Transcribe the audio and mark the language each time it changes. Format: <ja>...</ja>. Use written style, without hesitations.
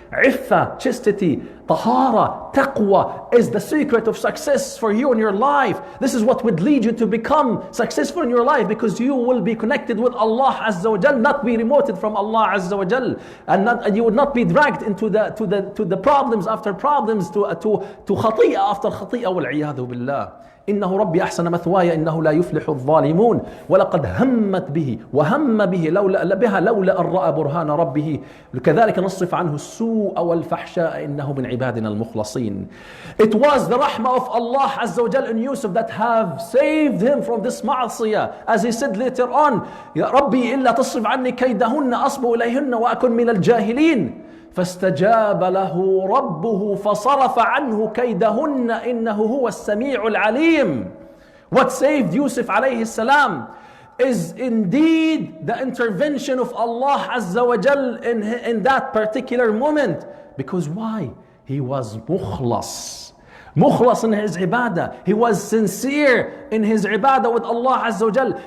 <en>Iffa, chastity, tahara, taqwa is the secret of success for you in your life. This is what would lead you to become successful in your life, because you will be connected with Allah Azza wa Jal, not be remoted from Allah Azza wa Jal, and you would not be dragged into the problems after problems, to khati'ah after khati'ah, wal iyadu billah.</en> <ar>إنه ربي أحسن مثواي إنه لا يفلح الظالمون ولقد همت به وهم به لولا أن رأى برهان ربه كذلك نصرف عنه السوء والفحشاء إنه من عبادنا المخلصين.</ar> <en>It was the rahmah of Allah Azza wa Jal in Yusuf that have saved him from this ma'asiyah, as he said later on,</en> <ar>يا ربي إلا تصرف عني كيدهن أصب إليهن وأكن من الجاهلين. فاستجاب له ربه فصرف عنه كيدهن إنه هو السميع العليم.</ar> <en>What saved Yusuf alayhi salam is indeed the intervention of Allah Azza wa Jal in that particular moment. Because why? He was mukhlas. Mukhlas in his ibadah. He was sincere in his ibadah with Allah Azza wa Jal.</en>